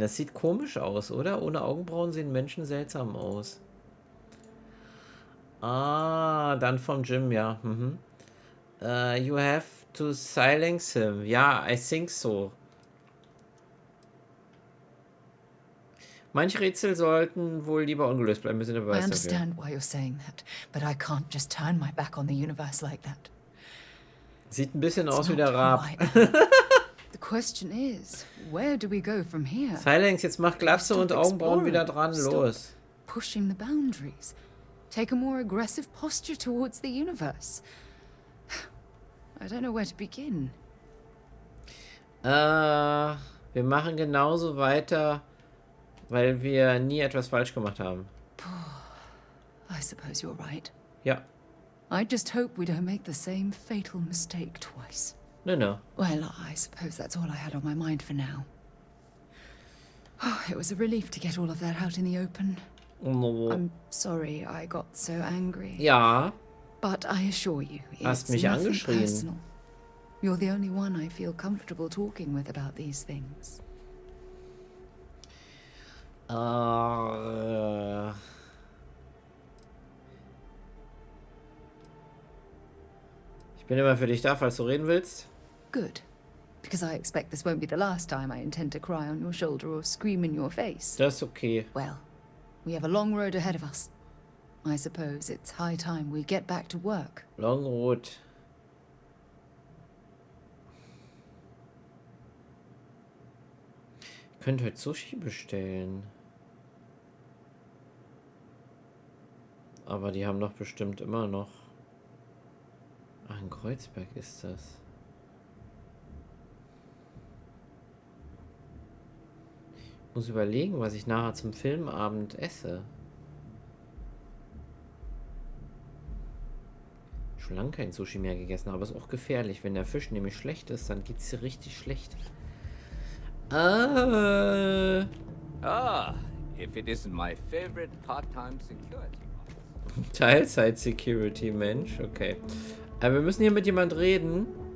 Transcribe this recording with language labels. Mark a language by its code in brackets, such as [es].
[de] Das sieht komisch aus, oder? Ohne Augenbrauen sehen Menschen seltsam aus. Ah, dann vom Gym, ja. Mhm. [en] You have to silence him. Ja, I think so. [de] Manche Rätsel sollten wohl lieber ungelöst bleiben. Wir sind aber [en] I understand why you're saying that, but I can't just turn my back on the universe like that. [de] Sieht ein bisschen aus wie der Rab. [en] The question is, where do we go from here? [de] Silence, jetzt mach Glatze und Augenbrauen wieder dran. Los. [en] Pushing the boundaries. Take a more aggressive posture towards the universe. I don't know where to begin. [de] Wir machen genauso weiter, weil wir nie etwas falsch gemacht haben. [en] I suppose you're right. [de] Ja. [en] I just hope we don't make the same fatal mistake twice. No. Well, I suppose that's all I had on my mind for now. Oh, it was a relief to get all of that out in the open. No. I'm sorry I got so angry. [de] Ja. [en] But I assure you, [de] Hast [en] it's [de] mich [en] nothing [de] angeschrien. [en] personal. You're the only one I feel comfortable talking with about these things. [de] Ich bin immer für dich da, falls du reden willst. [en] Good. Because I expect this won't be the last time I intend to cry on your shoulder or scream in your face. [de] Das ist okay. [en] Well, we have a long road ahead of us. I suppose it's high time we get back to work. Long road. [de] Ich könnte heute Sushi bestellen. Aber die haben doch bestimmt immer noch... Ach, in Kreuzberg ist das. Ich muss überlegen, was ich nachher zum Filmabend esse. Schon lange kein Sushi mehr gegessen, aber es ist auch gefährlich. Wenn der Fisch nämlich schlecht ist, dann geht es dir richtig schlecht. [en] If it isn't my favorite part-time security. [de] Teilzeit-Security, Mensch, okay. Aber wir müssen hier mit jemand reden.